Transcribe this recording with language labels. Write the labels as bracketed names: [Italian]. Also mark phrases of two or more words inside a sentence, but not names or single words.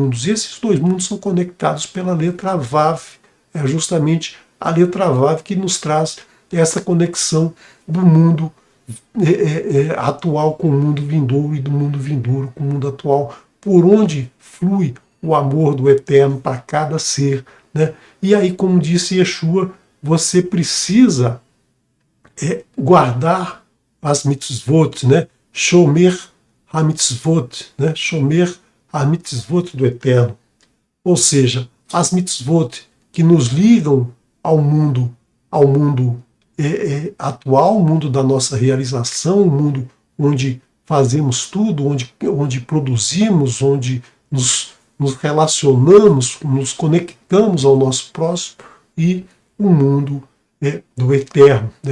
[Portuguese] E esses dois mundos são conectados pela letra Vav. É justamente a letra Vav que nos traz essa conexão do mundo atual com o mundo vindouro e do mundo vindouro com o mundo atual, por onde flui o amor do Eterno para cada ser. Né? E aí, como disse Yeshua, você precisa guardar as mitzvot, né? [Hebrew] שומר המצוות, né? שומר המצוות [Portuguese] do Eterno. Ou seja, as mitzvot que nos ligam ao mundo atual, o mundo da nossa realização, o mundo onde fazemos tudo, onde produzimos, onde nos relacionamos, nos conectamos ao nosso próximo, e o mundo do Eterno, né?